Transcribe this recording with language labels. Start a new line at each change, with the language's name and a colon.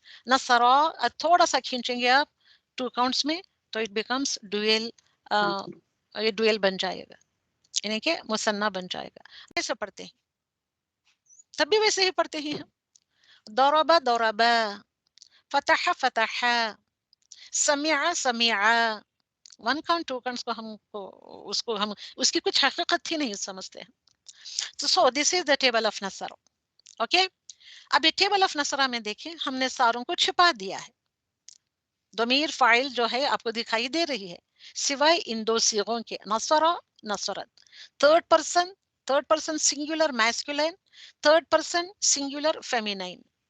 Urdu: نصرہ تھوڑا سا کھینچیں گے آپ 2 counts میں تو
English: it becomes dual،
Urdu: یہ ڈویل بن جائے گا، یعنی کہ مثنیٰ بن جائے گا. ایسے پڑھتے ہیں تب بھی ویسے ہی پڑھتے ہیں ہم.
Arabic: ضرب ضرب، فتح فتح، سمع سمع.
English: 1 count 2 counts
Urdu: کو ہم اس کی کچھ حقیقت ہی نہیں سمجھتے ہیں.
English: So this is the table of نصر.
Urdu: Okay, اب یہ ٹیبل آف نصرہ میں دیکھیں ہم نے ساروں کو چھپا دیا ہے. ضمیر فاعل جو ہے آپ کو دکھائی دے رہی ہے سوائے ان 2 صیغوں کے، نصرہ نصرت.
English: Third person singular masculine, third person singular feminine.